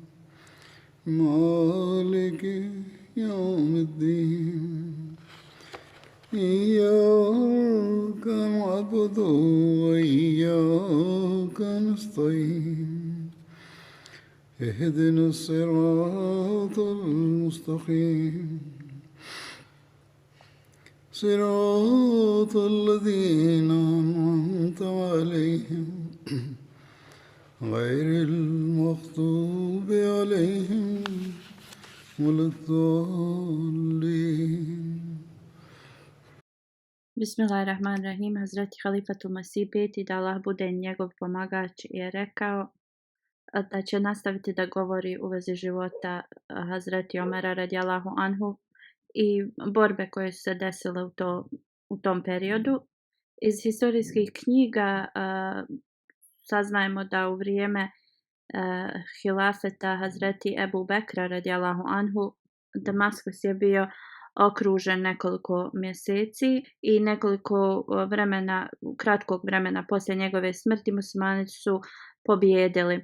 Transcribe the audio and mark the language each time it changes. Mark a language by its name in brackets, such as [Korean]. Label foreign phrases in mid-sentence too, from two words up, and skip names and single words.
[Arabic] مالك يوم الدين إياك نعبد وإياك نستعين اهدنا الصراط المستقيم صراط الذين أنعمت عليهم غير المغضوب عليهم ولا الضالين. [Bosnian] Bismillahirrahmanirrahim. Hazreti Halifatul Masih peti, da Allah bude njegov pomagač, je rekao da će nastaviti da govori u vezi života Hazreti Omera [Arabic] رضي الله عنه [Bosnian] i borbe koje su se desile u tom periodu. Iz historijskih knjiga saznajemo da u vrijeme hilafeta Hazreti Ebu Bekra [Arabic] رضي الله عنه [Bosnian] Damaskus je bio okružen nekoliko mjeseci i nekoliko kratkog vremena poslije njegove smrti muslimani su pobijedili.